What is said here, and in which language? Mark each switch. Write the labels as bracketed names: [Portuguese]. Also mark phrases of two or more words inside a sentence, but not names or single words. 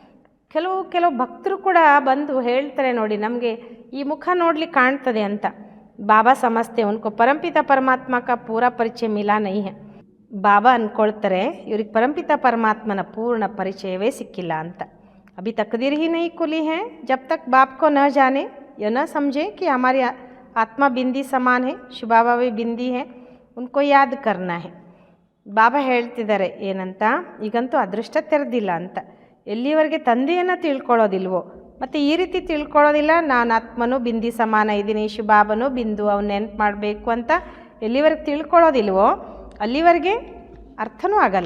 [Kannada] ಕೆಲವು ಭಕ್ತರು ಕೂಡ ಬಂದು ಹೇಳ್ತಾರೆ ನೋಡಿ, ನಮಗೆ ಈ ಮುಖ ನೋಡ್ಲಿಕ್ಕೆ ಕಾಣ್ತದೆ ಅಂತ. [Hindi] बाबा समझते उनको परमपिता परमात्मा का पूरा परिचय मिला नहीं है. [Kannada] ಬಾಬಾ ಅಂದ್ಕೊಳ್ತಾರೆ ಇವ್ರಿಗೆ ಪರಂಪಿತ ಪರಮಾತ್ಮನ ಪೂರ್ಣ ಪರಿಚಯವೇ ಸಿಕ್ಕಿಲ್ಲ ಅಂತ. [Hindi] अभी तकदीर ही नहीं खुली है, जब तक बाप को न जाने या न समझे कि हमारी आत्मा बिंदी समान है, ಶಿವ ಬಾಬಾ भी बिंदी है, उनको याद करना है. [Kannada] ಬಾಬಾ ಹೇಳ್ತಿದ್ದಾರೆ ಏನಂತ, ಈಗಂತೂ ಅದೃಷ್ಟ ತೆರೆದಿಲ್ಲ ಅಂತ. ಎಲ್ಲಿವರೆಗೆ ತಂದೆಯನ್ನು ತಿಳ್ಕೊಳ್ಳೋದಿಲ್ವೋ, ಮತ್ತು ಈ ರೀತಿ ತಿಳ್ಕೊಳ್ಳೋದಿಲ್ಲ, ನಾನು ಆತ್ಮನೂ ಬಿಂದಿ ಸಮಾನ ಇದ್ದೀನಿ, ಶಿವ ಬಾಬನೂ ಬಿಂದು, ಅವ್ನು ನೆನ್ಪು ಮಾಡಬೇಕು ಅಂತ ಎಲ್ಲಿವರೆಗೆ ತಿಳ್ಕೊಳ್ಳೋದಿಲ್ವೋ ಅಲ್ಲಿವರೆಗೆ ಅರ್ಥನೂ ಆಗಲ್ಲ.